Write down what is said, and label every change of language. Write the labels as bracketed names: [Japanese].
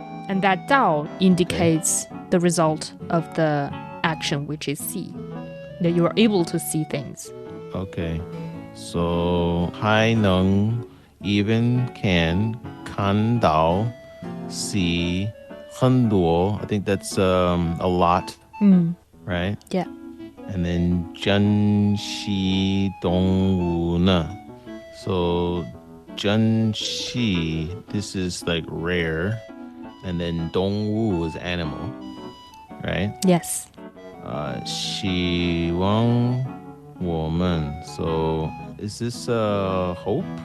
[English] And that 到 indicates the result of the action, which is see. That you are able to see things. Okay. So 还能 even can 看到 see 很多. I think that's a lot. Right? Yeah. And then [Chinese] 珍稀动物呢. [English] So 珍稀, this is like rare. And then 动物 is animal. Right? Yes. [Chinese] 希望我们. [English] So is this hope?